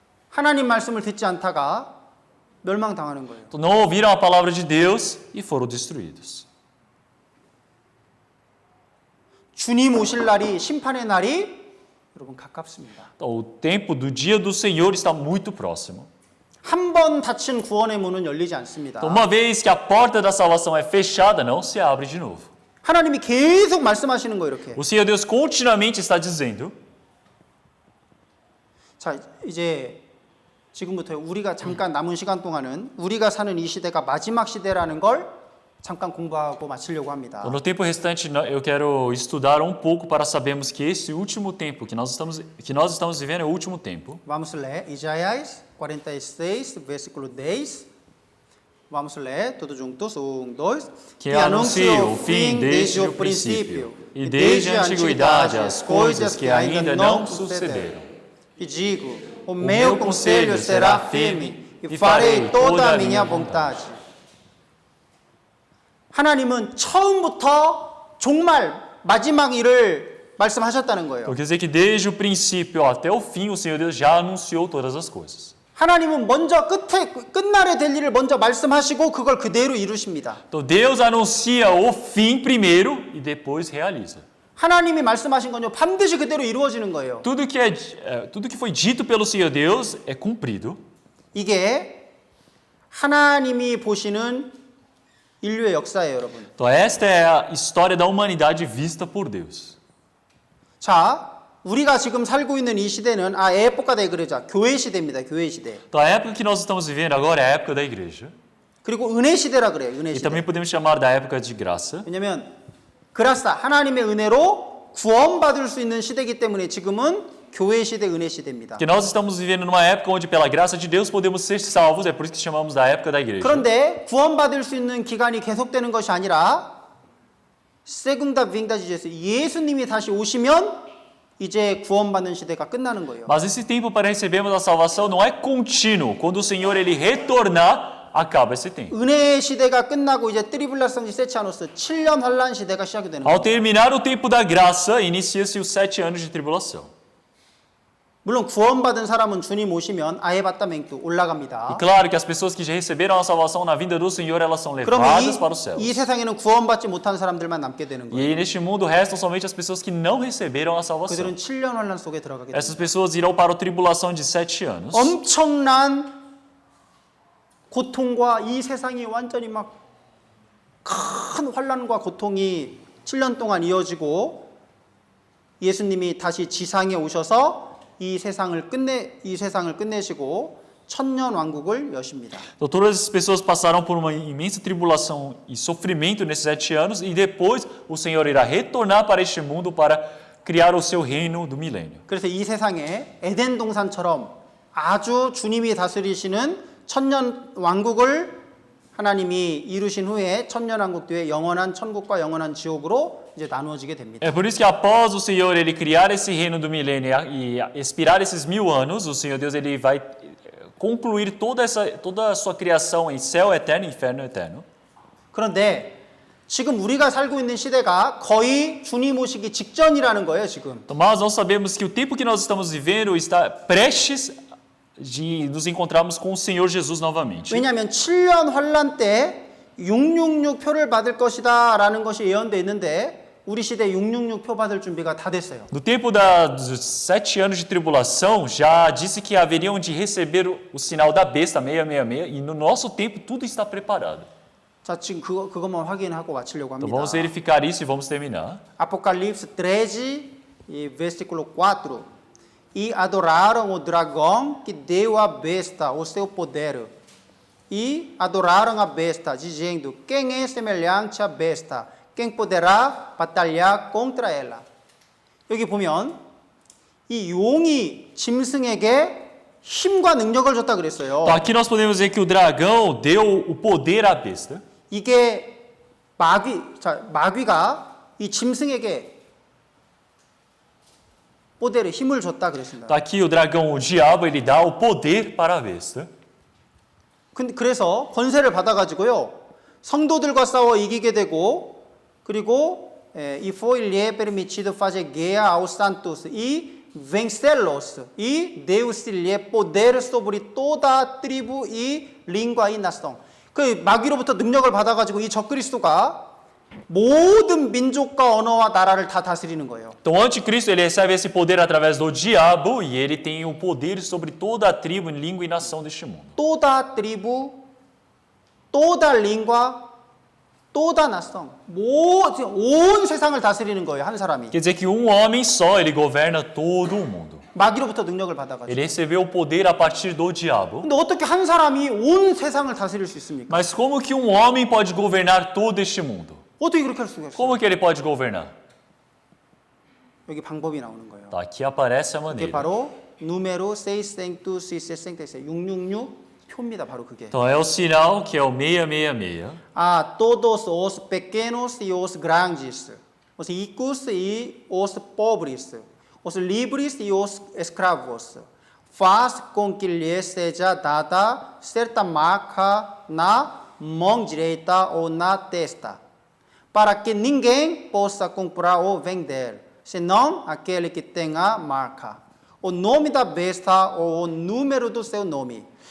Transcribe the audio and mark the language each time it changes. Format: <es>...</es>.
<ko>하나님 말씀을 듣지 않다가 멸망당하는 거예요.</ko> <pt>Então, não ouviram a palavra de Deus e foram destruídos.</pt> <ko>주님 오실 날이 심판의 날이 여러분 가깝습니다.</ko> <pt>Então, o tempo do dia do Senhor está muito próximo.</pt> <ko>한 번 닫힌 구원의 문은 열리지 않습니다.</ko> <pt>Então, uma vez que a porta da salvação é fechada, não se abre de novo.</pt> <ko>하나님이 계속 말씀하시는 거 이렇게.</ko> <pt>O Senhor Deus continuamente está dizendo.</pt> <ko>자, 이제 지금부터 우리가 잠깐 남은 시간 동안은 우리가 사는 이 시대가 마지막 시대라는 걸 잠깐 공부하고 마치려고 합니다.</ko> <pt>No tempo restante, eu quero estudar um pouco para sabermos que esse último tempo que nós estamos vivendo é o último tempo. Vamos ler Isaías 46, versículo 10. Vamos ler todos juntos, 1, 2. Que anuncia o fim desde o princípio e desde a antiguidade as coisas que ainda não sucederam. E digo, o meu conselho será firme e farei toda a minha vontade.</pt> <ko>하나님은 처음부터 정말 마지막 일을 말씀하셨다는 거예요.</ko> <pt>Então quer dizer que desde o princípio até o fim o Senhor Deus já anunciou todas as coisas.</pt> <ko>하나님은 먼저 끝날에 될 일을 먼저 말씀하시고 그걸 그대로 이루십니다.</ko> <pt>Então Deus anuncia o fim primeiro e depois realiza.</pt> <ko>하나님이 말씀하신 건요 반드시 그대로 이루어지는 거예요.</ko> <pt>Tudo que foi dito pelo Senhor Deus é cumprido.</pt> <ko>이게 하나님이 보시는 인류의 역사예요, 여러분.</ko> <pt>Então esta é a história da humanidade vista por Deus.</pt> <ko>자, 우리가 지금 살고 있는 이 시대는</ko> <pt>época da igreja,</pt> <ko>교회 시대입니다. 교회 시대.</ko> <pt>Então a época que nós estamos vivendo agora é a época da igreja.</pt> <ko>그리고 은혜 시대라 그래요. 은혜</ko> <pt>E</pt> <ko>시대.</ko> <pt>também podemos chamar da época de graça.</pt> <ko>왜냐면 그라사 하나님의 은혜로 구원받을 수 있는 시대이기 때문에 지금은 교회 시대, 은혜 시대입니다.</ko> <pt>Porque nós estamos vivendo numa época onde pela graça de Deus podemos ser salvos, é por isso que chamamos da época da igreja.</pt> <ko>그런데 구원받을 수 있는 기간이 계속되는 것이 아니라</ko> <pt>segunda vinda de Jesus,</pt> <ko>예수님이 다시 오시면 이제 구원받는 시대가 끝나는 거예요.</ko> <pt>Mas esse tempo para recebermos a salvação não é contínuo. Quando o Senhor ele retornar, acaba esse tempo.</pt> <ko>은혜 시대가 끝나고 이제 트리블라성지 세치아노스 7년 환란 시대가 시작이 되는</ko> <pt>Ao</pt> <ko>거예요.</ko> <pt>terminar o tempo da graça, inicia-se os 7 anos de tribulação.</pt> <ko>물론 구원받은 사람은 주님 오시면 아에바타멘트</ko> <pt>E</pt> <ko>올라갑니다.</ko> <pt>claro que as pessoas que já receberam a salvação na vinda do Senhor, elas são</pt> <ko>그러면</ko> <pt>levadas para os céus.</pt> <ko>이 세상에는 구원받지 못한 사람들만 남게 되는</ko> <pt>E</pt> <ko>거예요.</ko> <pt>aí neste mundo restam somente as pessoas que não receberam a salvação.</pt> <ko>그들은 7년 환란 속에 들어가게 됩니다.</ko> <pt>Essas pessoas irão para a tribulação de 7 anos.</pt> <ko>엄청난 고통과 이 세상이 완전히 막 큰 환란과 고통이 7년 동안 이어지고 예수님이 다시 지상에 오셔서 이 세상을 끝내시고 천년 왕국을 여십니다.</ko> <pt>Então todas essas pessoas passarão por uma imensa tribulação e sofrimento nesses 7 anos e depois o Senhor irá retornar para este mundo para criar o seu reino do milênio.</pt> <ko>그래서 이 세상에 에덴 동산처럼 아주 주님이 다스리시는 천년 왕국을 하나님이 이루신 후에 천년 왕국 뒤에 영원한 천국과 영원한 지옥으로 이제 나누어지게 됩니다.</ko> <pt>É por isso que após o Senhor ele criar esse reino do milênio e expirar esses 1000 anos, o Senhor Deus ele vai concluir toda a sua criação em céu eterno e inferno eterno.</pt> <ko>그런데 지금 우리가 살고 있는 시대가 거의 주님 오시기 직전이라는 거예요, 지금.</ko> <pt>Mas nós sabemos que o tempo que nós estamos vivendo está prestes de nos encontrarmos com o Senhor Jesus novamente.</pt> <ko>왜냐하면 7년 환란 때 666 표를 받을 것이다라는 것이 예언되어 있는데 우리 시대 666 표 받을 준비가 다 됐어요.</ko> <pt>No tempo dos 7 anos de tribulação, já disse que haveriam de receber o sinal da besta 666 e no nosso tempo tudo está preparado.</pt> <ko>자, 지금 그것만 확인하고 마치려고</ko> <pt>Então</pt> <ko>합니다.</ko> <pt>vamos verificar isso e vamos terminar. Apocalipse 13, e versículo 4. E adoraram o dragão que deu à besta o seu poder. E adoraram a besta, dizendo: quem é semelhante à besta? Quem poderá batalhar contra ela?</pt> <ko>여기 보면 이 용이 짐승에게 힘과 능력을 줬다 그랬어요.</ko> <pt>Então aqui nós podemos ver que o dragão deu o poder à besta.</pt> <ko>이게 마귀가 이 짐승에게 포대를 힘을 줬다 그랬습니다.</ko> <pt>Tá aqui o dragão, o diabo, ele dá o poder para a besta.</pt> <ko>그래서 권세를 받아가지고요 성도들과 싸워 이기게 되고 그리고</ko> <pt>e foi-lhe permitido fazer guerra aos santos e vencê-los e deu-se-lhe poder sobre toda a tribo e língua e nação.</pt> <ko>그 마귀로부터 능력을 받아가지고 이 적그리스도가 모든 민족과 언어와 나라를 다 다스리는 거예요.</ko> <pt>Então o anticristo ele recebe esse poder através do diabo e ele tem o poder sobre toda a tribo, língua e nação deste mundo. toda tribo, toda língua, toda nação.</pt> <ko>온 세상을 다스리는 거예요, 한 사람이.</ko> <pt>Quer dizer que um homem só, ele governa todo o mundo.</pt> <ko>마귀로부터 능력을 받아가지고.</ko> <pt>Ele recebeu o poder a partir do diabo.</pt> <ko>근데 어떻게 한 사람이 온 세상을 다스릴 수 있습니까?</ko> <pt>Mas como que um homem pode governar todo este mundo?</pt> <ko>어떻게 그렇게 할 수가 있어요?</ko> <pt>Como que ele pode governar?</pt> <ko>여기 방법이 나오는 거예요.</ko> <pt>Tá, aqui aparece a</pt> <ko>그게</ko> <pt>maneira.</pt> <ko>바로 número 666, 666 표입니다. 바로 그게.</ko> <pt>Então é o sinal que é o 666. A todos os pequenos e os grandes, os ricos e os pobres, os livres e os escravos, faz com que lhes seja dada certa marca na mão direita ou na testa, para que ninguém possa comprar ou vender, senão aquele que tem a marca, o nome da besta ou o número do seu nome.</pt>